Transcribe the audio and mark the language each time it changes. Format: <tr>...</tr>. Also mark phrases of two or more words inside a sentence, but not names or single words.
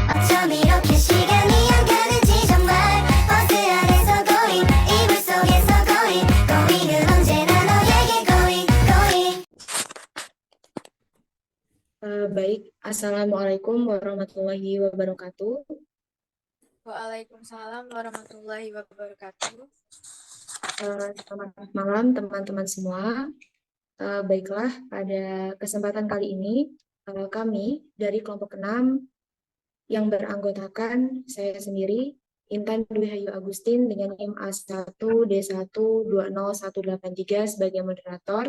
<ko>이렇게 시간이 안 가는지 정말 버스 안에서 going 이불 속에서 going은 언제나 너에게 going.</ko> <id>Baik,</id> <ar>السلام عليكم ورحمة الله وبركاته. وعليكم السلام ورحمة الله وبركاته.</ar> <id>Selamat malam teman-teman semua. Baiklah, pada kesempatan kali ini kami dari kelompok 6 yang beranggotakan saya sendiri, Intan Dwi Hayu Agustin dengan NIM A1D1201183 sebagai moderator.</id>